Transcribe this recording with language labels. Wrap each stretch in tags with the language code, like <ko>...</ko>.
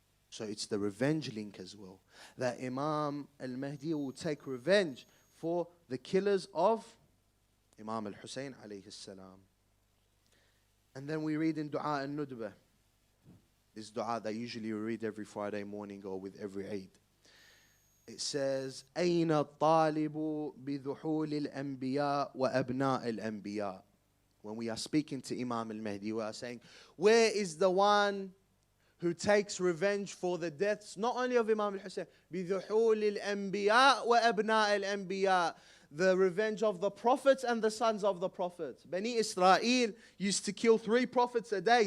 <en>So it's the revenge link as well. That Imam al-Mahdi will take revenge for the killers of Imam al-Hussain alayhi salam. And then we read in Dua al-Nudbah, this dua that usually we read every Friday morning or with every Eid. It says,</en> <ar>أين الطالب بذحول الأنبياء وأبناء الأنبياء.</ar> <en>When we are speaking to Imam al-Mahdi, we are saying, where is the one who takes revenge for the deaths, not only of Imam al-Hussain,</en> <ar>بذحول الأنبياء وأبناء الأنبياء,</ar> <en>the revenge of the prophets and the sons of the prophets. Bani Israel used to kill 3 prophets a day.</en>